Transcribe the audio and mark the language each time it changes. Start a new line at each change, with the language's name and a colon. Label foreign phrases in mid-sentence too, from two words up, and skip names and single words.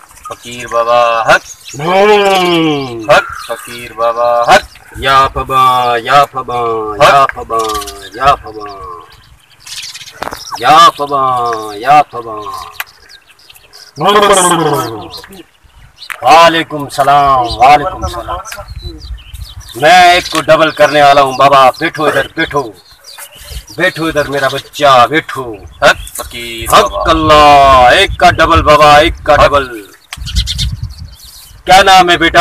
Hindi: फकीर बाबा हक हक फकीर बाबा हक या फबा या फबा या फबा या फबा या फबा या फबा।
Arabic: وعليكم السلام وعليكم السلام.
Hindi: मैं एक को डबल करने वाला हूँ बाबा। बैठो इधर, बैठो बैठो इधर मेरा बच्चा, बैठो। हक फकीर हक बाबा अल्लाह। एक का डबल बाबा, एक का डबल। क्या नाम है बेटा?